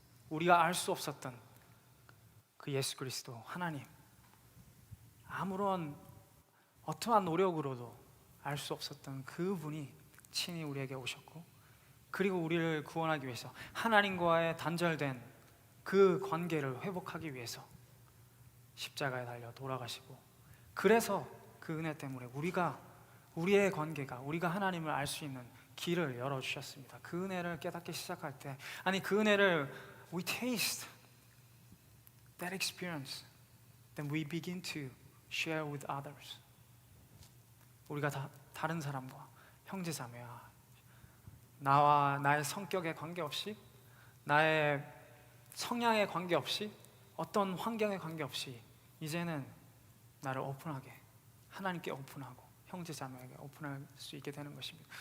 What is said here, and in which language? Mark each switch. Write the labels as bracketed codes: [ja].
[ko] 우리가 알 수 없었던 그 예수 그리스도 하나님, 아무런 어떠한 노력으로도 알 수 없었던 그분이 친히 우리에게 오셨고, 그리고 우리를 구원하기 위해서 하나님과의 단절된 그 관계를 회복하기 위해서 십자가에 달려 돌아가시고, 그래서 그 은혜 때문에 우리의 관계가, 우리가 하나님을 알 수 있는 길을 열어주셨습니다. 그 은혜를 깨닫기 시작할 때, 아니 그 은혜를 [en] we taste that experience, then we begin to share with others. [ko] 우리가 다른 사람과 형제자매와 나와 나의 성격에 관계없이, 나의 성향에 관계없이, 어떤 환경에 관계없이 이제는 나를 오픈하게, 하나님께 오픈하고 형제자매에게 오픈할 수 있게 되는 것입니다.